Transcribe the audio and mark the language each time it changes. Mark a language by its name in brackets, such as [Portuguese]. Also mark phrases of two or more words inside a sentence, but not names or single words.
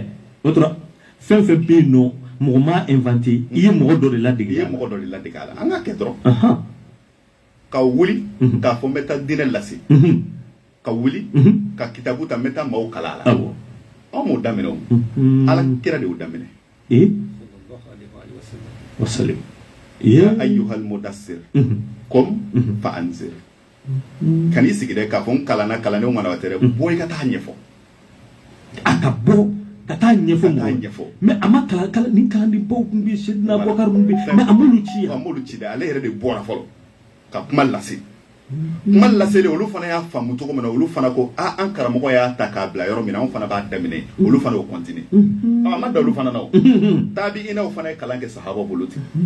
[Bambara] o tora fɛn fɛn bɛ yen nɔ mɔgɔ m'a inventé i ye mɔgɔ dɔ de ladege i ye mɔgɔ dɔ de ladege a la an ka kɛ dɔrɔn ka wuli k'a fɔ n bɛ taa diinɛ lase ka wuli ka kitabu ta n bɛ taa maaw kalan a la anw m'o daminɛ o ala kira de y'o daminɛ wasalim [Arabic] يا أيها المدثر قم فأنذر [Bambara] kan'i sigi dɛ k'a fɔ n kalanna kalandenw mana tɛ dɛ bɔ i ka taa ɲɛfɔ a ka bɔ ka taa ɲɛfɔ mɔgɔ mais a ma kalan ni kalanden baw tun bɛ Seydina Abubakar mun bɛ mais a m'olu ci dɛ ale yɛrɛ de bɔra fɔlɔ ka kuma lase kuma laseli olu fana y'a faamu cogo min na olu fana ko an karamɔgɔ y'a ta k'a bila yɔrɔ min na anw fana b'a daminɛ olu fana y'o continue a ma da olu fana na o tabi'inaw fana ye kalan kɛ sahaba bolo ten